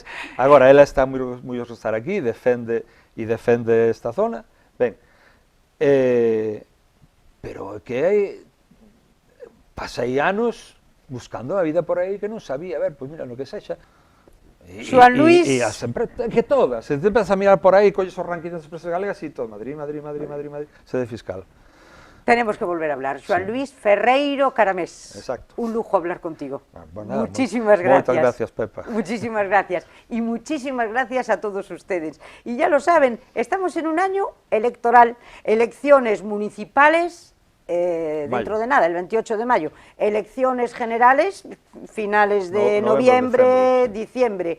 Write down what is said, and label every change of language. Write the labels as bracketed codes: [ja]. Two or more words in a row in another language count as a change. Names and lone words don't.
[gl] Agora, ela está moi orgullosa de estar aquí, defende esta zona, ben, pero que pasei anos buscando a vida por aí que non sabía, a ver, pois mira, no que sexa. Xoan Luís... E que todas, se te empezas a mirar por aí, colles os rankings das empresas galegas e todo, Madrid, sede fiscal. [es] Tenemos que volver a hablar. Xoan Luís Ferreiro Caramés. Exacto. Un lujo hablar contigo. Nada, muchísimas gracias. Muchas gracias, Pepa. Muchísimas gracias. Y muchísimas gracias a todos ustedes. Y ya lo saben, estamos en un año electoral, elecciones municipales, dentro de nada, el 28 de mayo, elecciones generales, finales de noviembre, diciembre.